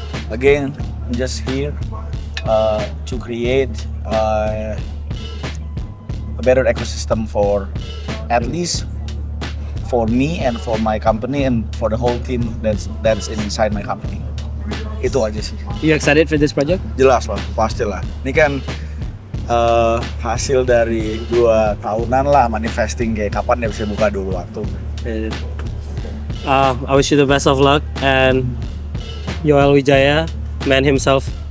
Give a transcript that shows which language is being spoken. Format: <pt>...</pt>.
<en>Again, I'm just here to create a better ecosystem for at least for me and for my company and for the whole team that's inside my company.</en> <id>Itu aja sih.</id> <en>You excited for this project?</en> <id>Jelas lah, pastilah. Ini kan hasil dari 2 tahunan lah manifesting kayak kapan dia bisa buka dulu waktu.</id> <en>I wish you the best of luck, and Yoel Wijaya, man himself,</en>